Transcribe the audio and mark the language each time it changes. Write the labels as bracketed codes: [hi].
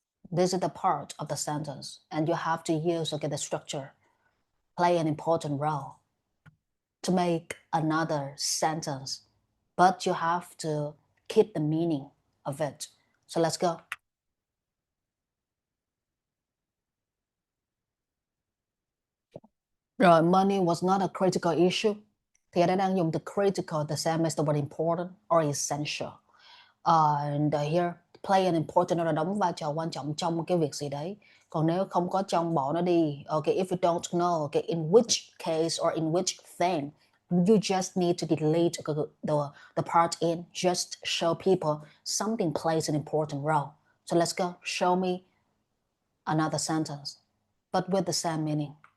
[en] This is the part of the sentence, and you have to use the structure, play an important role to make another sentence, but you have to keep the meaning of it. So let's go. [vi] Rồi, [en] money was not a critical issue. [vi] Thì ở đây đang dùng từ critical, [en] the same as the word important or essential. And here, play an important [vi] là đóng vai trò quan trọng trong cái việc gì đấy. Còn nếu không có trong, bỏ nó đi. [en] Okay, if you don't know, okay, in which case or in which thing, you just need to delete the part in. Just show people something plays an important role. So let's go. Show me another sentence, but with the same meaning.